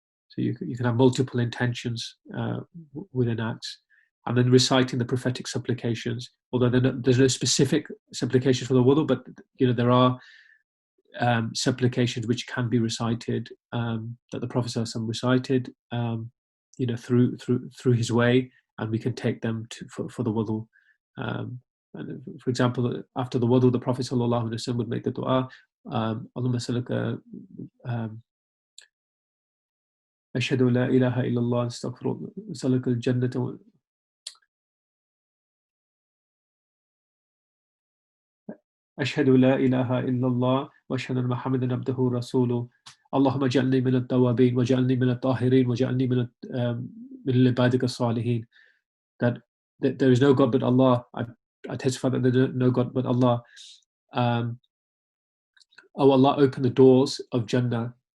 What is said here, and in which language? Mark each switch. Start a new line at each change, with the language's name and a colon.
English: So you can have multiple intentions within acts, and then reciting the prophetic supplications. Although there's no specific supplications for the wudu, but there are supplications which can be recited, that the Prophet ﷺ recited, through his way, and we can take them for the wudu.
Arabic: And for example, after the wudu, the Prophet ﷺ would make the dua, Allahumma salaka, ashhadu la ilaha illallah, astaghfirullah, salaka al-jannata, أشهد لا إله إلا الله وأشهد أن محمدا عبده ورسوله اللهم اجعلني من التوابين واجعلني من الطاهرين واجعلني من عبادك الصالحين.
English: That there is no God but Allah. I testify that there is no God but Allah. Oh Allah, open the doors of Jannah.